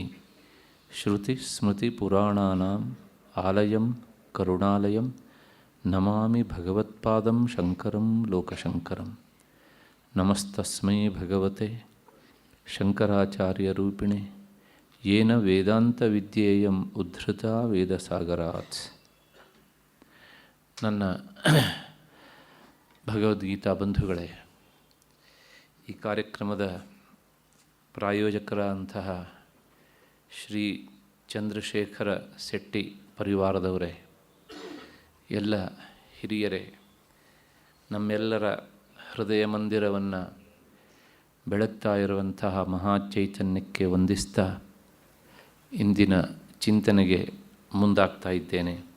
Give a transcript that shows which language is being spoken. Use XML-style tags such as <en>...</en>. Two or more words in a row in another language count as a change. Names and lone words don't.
<sa>श्रुतिस्मृतिपुराणानाम् आलयं करुणालयं नमामि भगवत्पादं शङ्करं लोकशङ्करं। नमस्तस्मै भगवते शंकराचार्यरूपिणे येन ವೇದಾಂತವಿದ್ಯೇಯಂ ಉದ್ಧೃತ ವೇದಸಾಗರಾತ್.</sa> <kn>ನನ್ನ ಭಗವದ್ಗೀತಾ ಬಂಧುಗಳೇ, ಈ ಕಾರ್ಯಕ್ರಮದ ಪ್ರಾಯೋಜಕರಂತಹ ಶ್ರೀ ಚಂದ್ರಶೇಖರ ಶೆಟ್ಟಿ ಪರಿವಾರದವರೇ, ಎಲ್ಲ ಹಿರಿಯರೇ, ನಮ್ಮೆಲ್ಲರ ಹೃದಯ ಮಂದಿರವನ್ನು ಬೆಳಗ್ತಾ ಇರುವಂತಹ ಮಹಾಚೈತನ್ಯಕ್ಕೆ ವಂದಿಸ್ತಾ ಇಂದಿನ ಚಿಂತನೆಗೆ ಮುಂದಾಗ್ತಾ ಇದ್ದೇನೆ.</kn>